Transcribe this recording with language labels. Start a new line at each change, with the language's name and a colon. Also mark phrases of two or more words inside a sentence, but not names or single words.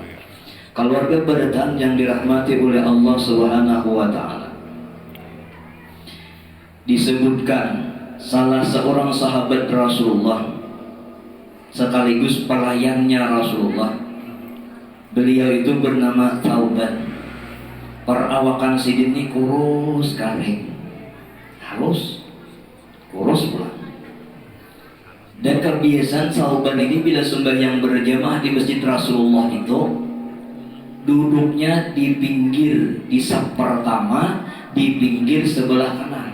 Banjar: Keluarga berataan yang dirahmati oleh Allah
Arabic: Subhanahu wa taala.
Indonesian: Disebutkan salah seorang sahabat Rasulullah sekaligus pelayannya Rasulullah. Beliau itu bernama Thauban.
Banjar: Perawakan sidin ini kurus garing, halus, kurus pula.
Indonesian: Dan kebiasaan Thauban ini bila sembahyang berjamaah di masjid Rasulullah itu duduknya di pinggir, di saf pertama, di pinggir sebelah kanan.